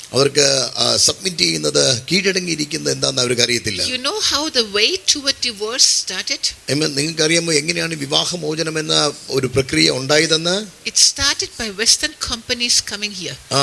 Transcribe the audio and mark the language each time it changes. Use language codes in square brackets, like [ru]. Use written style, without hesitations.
[ml] അവർക്ക് സബ്മിറ്റ് ചെയ്യുന്നത്, കീഴടങ്ങിയിരിക്കുന്നത് എന്താണെന്ന് അവർക്ക് അറിയത്തില്ല. [en] You know how the way toward divorce started? [ml] നിങ്ങൾക്ക് അറിയാമോ എങ്ങനെയാണ് വിവാഹമോചനം എന്ന ഒരു പ്രക്രിയ ഉണ്ടായതെന്ന്? [en] It started by Western companies coming here.